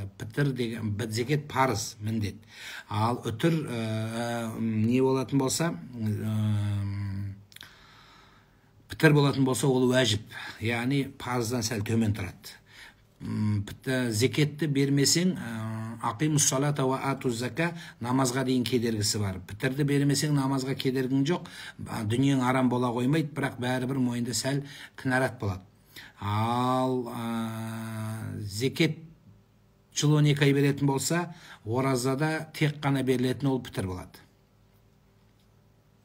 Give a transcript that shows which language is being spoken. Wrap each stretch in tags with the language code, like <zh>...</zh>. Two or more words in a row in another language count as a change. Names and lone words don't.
<kk>Пітір деген, зекет парыз, міндет. Ал үтір не болатын болса, пітір болатын болса, ол уәжіп, яғни парыздан сәл төмен тұрады. Зекетті бермесең,</kk> <ar>أقيموا الصلاة وآتوا الزكاة,</ar> <kk>намазға дейін кедергісі бар. Пітірді бермесең, намазға кедергің жоқ, дүниең арам бола қоймайды, бірақ бәрібір мойында сәл кінәрат болады. Ал зекет жыл 12 ай беретін болса, оразада тек қана берілетін ол пітір болады.</kk>